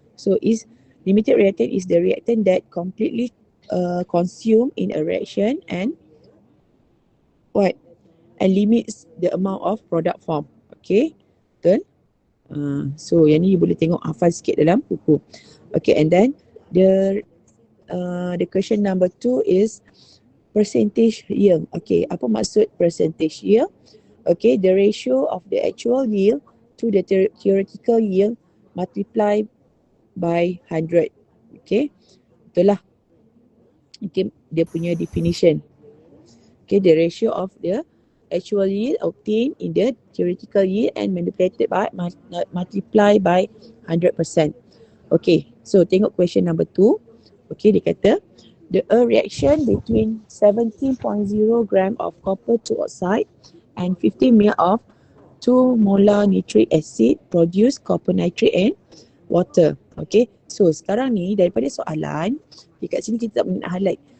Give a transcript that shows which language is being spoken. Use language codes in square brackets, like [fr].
[en] So is limited reactant is the reactant that completely consumed in a reaction and what? And limits the amount of product form. Okay, betul? [ms] So yang ni you boleh tengok hafal sikit dalam buku. [en] Okay, and then the question number 2 is percentage yield. Okay, [ms] apa maksud [en] percentage yield? Okay, the ratio of the actual yield to the theoretical yield multiplied by 100. [ms] Okay, betul lah. Okay, dia punya definition. [en] Okay, the ratio of the actual yield obtained in the theoretical yield and multiply by 100%. Okay, so tengok question number 2. Okay, [ms] dia kata [en] a reaction between 17.0 gram of copper to oxide and 50 ml of 2 molar nitric acid produce copper nitrate and water. [ms] Okay, so sekarang ni daripada soalan, dekat sini kita tak boleh nak highlight.